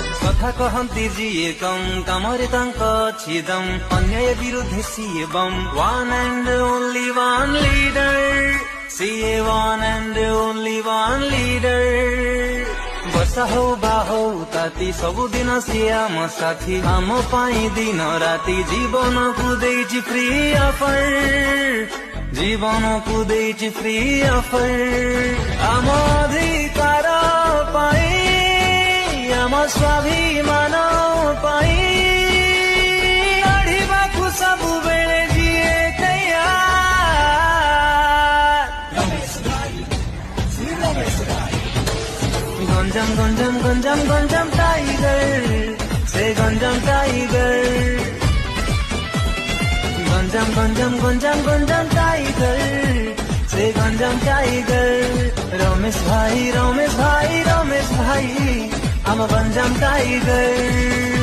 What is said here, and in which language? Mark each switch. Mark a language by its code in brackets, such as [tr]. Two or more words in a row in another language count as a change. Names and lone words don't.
[or] କଥା କହନ୍ତି ଯିଏ କମ୍ କାମରେ ତାଙ୍କ ଅଛି ଦମ୍ ଅନ୍ୟାୟ ବିରୁଦ୍ଧେ ସିଏ ବମ୍ [en] one and only one leader [or] ସିଏ [en] one and only one leader [or] ବର୍ଷା ହଉ ବା ହଉ ତାତି ସବୁଦିନ ସିଏ ଆମ ସାଥୀ ଆମ ପାଇଁ ଦିନ ରାତି ଜୀବନକୁ ଦେଇଛି [en] free offer [or] ଜୀବନକୁ ଦେଇଛି [en] free offer [or] ଆମ ଅଧିକାର ପାଇଁ ଆମ ସ୍ୱାଭିମାନ ପାଇଁ ଲଢ଼ିବାକୁ ସବୁବେଳେ ଯିଏ ଗଞ୍ଜାମ ଗଞ୍ଜାମ ଗଞ୍ଜାମ ଗଞ୍ଜାମ ଟାଇଗର ସେ ଗଞ୍ଜାମ ଟାଇଗର गंजाम गंजाम गंजाम गंजाम टाइगर से गंजाम टाइगर [hi] रमेश भाई रमेश भाई रमेश भाई हम गंजाम टाइगर